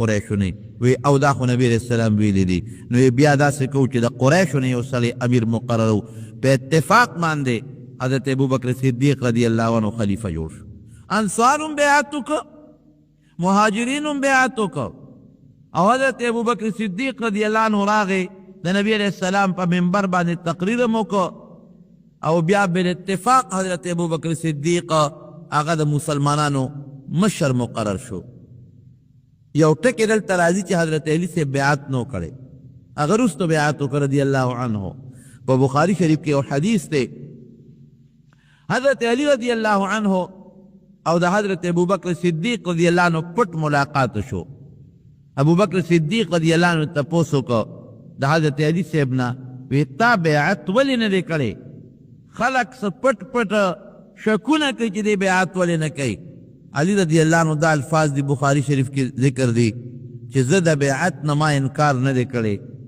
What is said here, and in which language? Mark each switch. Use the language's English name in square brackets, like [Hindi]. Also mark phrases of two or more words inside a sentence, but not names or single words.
[Pashto] قریشو نه وی او دا خو نبی [Arabic] علیه السلام [Pashto] ویلی دي نو بیا داسې کوو چې د قریشو نه یو سړی امیر مقرر په اتفاق باندې حضرت ابوبکر صدیق [Arabic] رضی الله عنه [Pashto] خلیفه جوړ شو انصار هم بیعت وکړه مهاجرین هم بیعت وکړه او حضرت ابوبکر صدیق رضی الله عنه راغی د نبی [Arabic] علیه السلام [Pashto] په منبر باندې تقریر هم وکړه او بیا بالاتفاق حضرت ابوبکر صدیق هغه د مسلمانانو مشر مقرر شو یو ټکی دلته راځي چې حضرت علی سے بیعت نو کړي هغه وروسته بیعت وکړه [Arabic] رضی الله عنه [Pashto] په بخاري شریف کې یو حدیث دی حضرت علی [Arabic] رضی الله عنه [Pashto] او د حضرت ابوبکر صدیق [Arabic] رضی الله عنه [Pashto] پټ ملاقات شو ابوبکر صدیق [Arabic] رضی الله عنه [Pashto] تپوس وکړه د حضرت علی صاحب نه وی تا بیعت ولې نه دی کړی خلق څه پټ پټ شکونه کوي چې دی بیعت ولې نه کوي علی [Arabic] رضی الله عنه [Pashto] دا الفاظ دی بخاری شریف کې ذکر دی چې زه د بیعت نه ما انکار نه دی کړی